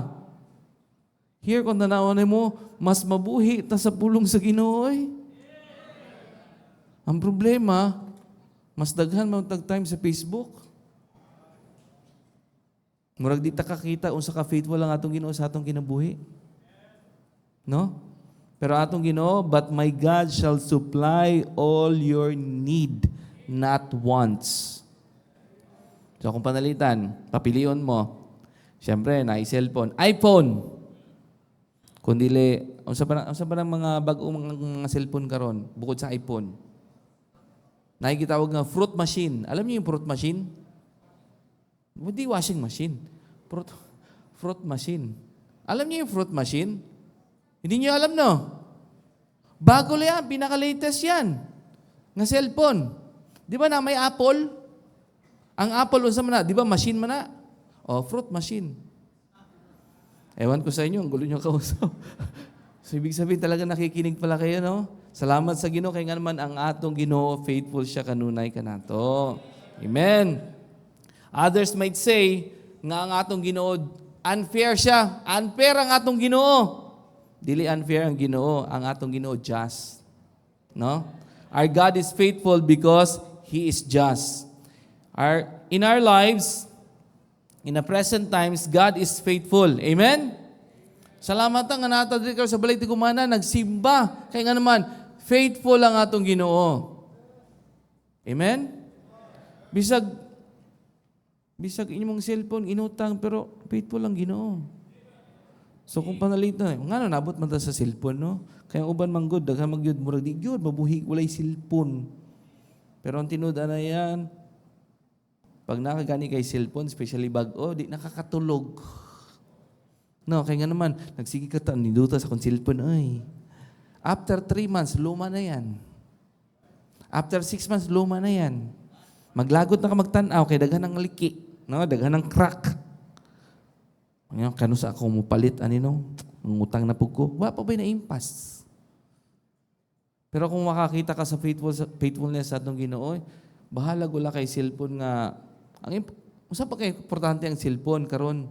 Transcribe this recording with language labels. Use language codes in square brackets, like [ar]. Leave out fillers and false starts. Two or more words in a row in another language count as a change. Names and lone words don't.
[ceb] Here, kung tanawan mo, mas mabuhi ta sa pulong sa Ginoo. Ang problema, mas daghan mo tag-time sa Facebook. Murag di ta kakita unsa ka faithful ang atong Ginoo sa atong kinabuhi. No? Pero atong Ginoo, [en] but my God shall supply all your need, not wants. [ceb] So kung panalitan, papilion mo, siyempre, na-cellphone, iPhone. Kung dili, unsa ba ng mga bagong mga cellphone karon bukod sa iPhone? [tl] Nakikitawag nga [en] fruit machine. [tl] Alam niyo yung [en] fruit machine? [tl] Hindi [en] washing machine. Fruit machine. [tl] Alam niyo yung [en] fruit machine? [tl] Hindi niyo alam, no? Bago lang yan, pinaka-latest yan. [ceb] Nga cellphone. Di ba na may Apple? Ang Apple, unsa man na? Di ba machine man na? [en] Fruit machine. [tl] Ewan ko sa inyo, ang gulo nyo kausap. So, ibig sabihin talaga nakikinig pala kayo, no? [ceb] Salamat sa Ginoo, kaya nga naman ang atong Ginoo, faithful siya, kanunay ka nato. [en] Amen. Others might say, [ceb] nga ang atong Ginoo, unfair siya. Unfair ang atong Ginoo. Dili unfair ang Ginoo, ang atong Ginoo just. No? [en] Our God is faithful because He is just. In our lives, in the present times, God is faithful. Amen? [ceb] Salamat nga natadri ka sa balay ti kumana, nagsimba. Kaya nga naman, faithful ang atong Ginoo. Amen? Bisag inyong cellphone, inutang, pero faithful ang Ginoo. So kung panalitan, nga nabot man ta sa cellphone, no? Kaya uban man good, daghan magyud murag di gyud mabuhi walay cellphone. Pero ang tinud-an na yan, pag nakagani kay cellphone, especially bag-o, di nakakatulog. No, kaya nga naman, nagsige ka niduta sa kong cellphone, ay. [en] After 3 months, [ceb] luma na yan. [en] After 6 months, [ceb] luma na yan. Maglagot na ka magtanaw, kay daghan ng liki, no? Daghan ng crack. Kano sa ako mupalit, ngutang na po ko, wa pa ba'y na-impas? Pero kung makakita ka sa faithfulness sa atong Ginoo, bahala gula kay cellphone nga, usa pa kay importante ang cellphone karon.